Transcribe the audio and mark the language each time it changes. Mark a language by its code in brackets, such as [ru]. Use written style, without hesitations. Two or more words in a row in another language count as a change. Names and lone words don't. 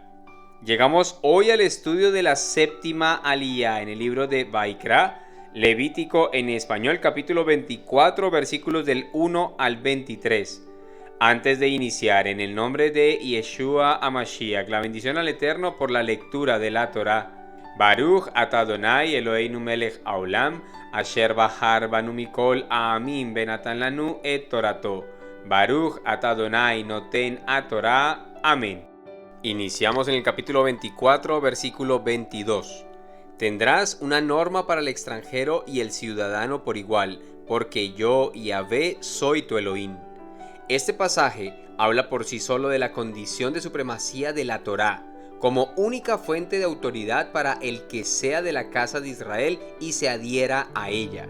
[es] Llegamos hoy al estudio de la séptima aliyá en el libro de Vaikra, Levítico en español, capítulo 24, versículos del 1 al 23. Antes de iniciar, en el nombre de Yeshua HaMashiach, la bendición al Eterno por la lectura de la Torá. [he] ברוך אתה אדוני אלוהינו מלך העולם אשר בחר בנו מכל העמים ונתן לנו את תורתו. ברוך אתה אדוני נותן התורה. [es] Amén. Iniciamos en el capítulo 24, versículo 22. Tendrás una norma para el extranjero y el ciudadano por igual, porque yo, Yahvé, soy tu Elohim. Este pasaje habla por sí solo de la condición de supremacía de la Torá, como única fuente de autoridad para el que sea de la casa de Israel y se adhiera a ella.